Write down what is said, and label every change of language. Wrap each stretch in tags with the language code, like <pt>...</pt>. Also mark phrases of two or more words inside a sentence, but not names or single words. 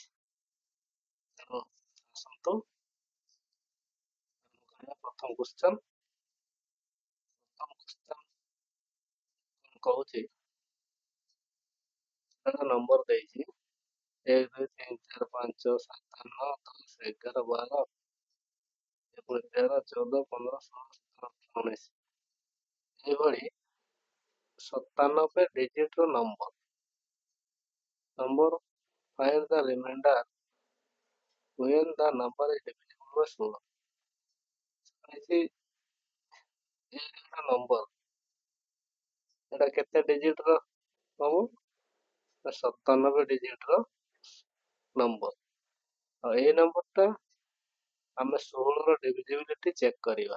<or>ତେଣୁ ଆସନ୍ତୁ ପ୍ରଥମ କ୍ୱେଶ୍ଚନ୍ କହୁଛି, ନମ୍ବର ଦେଇଛି 1, 2, 3, 4, 5, 6, 7, 9, 10, 11, 12, 13, 14, 15, 16, 17, 18, 19 ଏଭଳି</or> <en>97</en> <or>ଡିଜିଟ୍ର ନମ୍ବର</or> <en>find the remainder when the number is divisible by 16।</en> <or>ନମ୍ବର ଏଟା କେତେ ଡିଜିଟ୍ର ହବ? 97 ଡିଜିଟ୍ର ନମ୍ବର। ଆଉ ଏଇ ନମ୍ବରଟା ଆମେ 16ର</or> <en>divisibility check</en> <or>କରିବା।</or>